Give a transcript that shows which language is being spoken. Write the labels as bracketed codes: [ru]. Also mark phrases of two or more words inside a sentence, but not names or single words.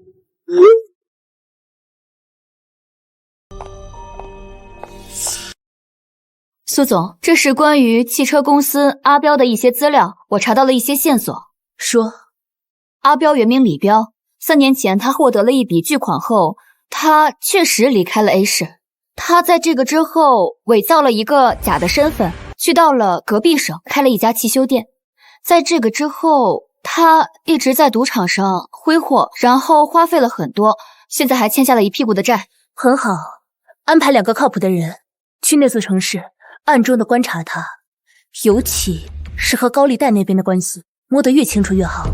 [zh] 蘇總，這是關於汽車公司阿彪的一些資料，我查到了一些線索。說，阿彪原名李彪，3年前他獲得了一筆巨款後，他確實離開了 A 市。他在這個之後偽造了一個假的身份，去到了隔壁省開了一家汽修店。在這個之後，他一直在賭場上揮霍，然後花費了很多，現在還欠下了一屁股的債。很好，安排2個靠譜的人去那座城市，暗中的觀察他，尤其是和高利貸那邊的關係，摸得越清楚越好。